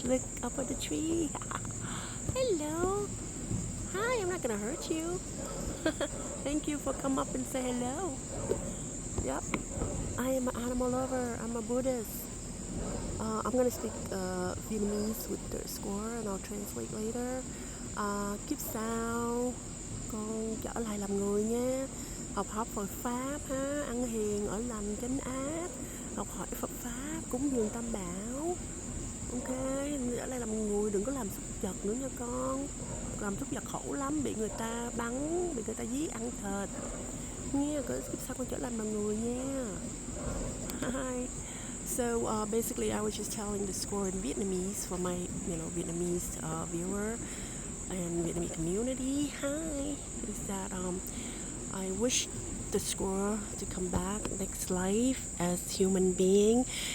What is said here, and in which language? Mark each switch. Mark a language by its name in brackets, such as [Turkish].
[English] Look up at the tree. Hello. Hi, I'm not gonna hurt you. Thank you for coming up and say hello. Yep. I am an animal lover. I'm a Buddhist. I'm gonna speak Vietnamese with the score and I'll translate later. [Vietnamese] Kiếp sau con trở lại làm người nha. Học hỏi Phật Pháp ha, ăn hiền, ở lành, chánh ác. Học hỏi Phật Pháp, cúng dường Tam Bảo. Ok, trở lại làm người, đừng có làm súc vật nữa nha con. Làm súc vật khổ lắm, bị người ta bắn, bị người ta giết ăn thịt. Nha, kiếp sau con trở lại làm người nha. [English] Hi. So basically, I was just telling the score in Vietnamese for my, Vietnamese viewer and Vietnamese community. Hi, is that I wish the score to come back next life as human being